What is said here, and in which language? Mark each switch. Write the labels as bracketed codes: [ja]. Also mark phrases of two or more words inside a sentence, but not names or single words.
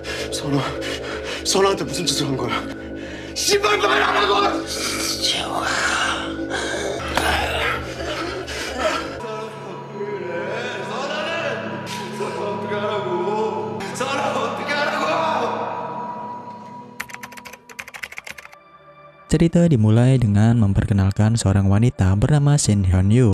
[ko] 선아, 선아한테 무슨 짓을 한 거야? 씨발 말하라고! 재호가 [id] Cerita dimulai dengan memperkenalkan seorang wanita bernama Shin Hyun-yu.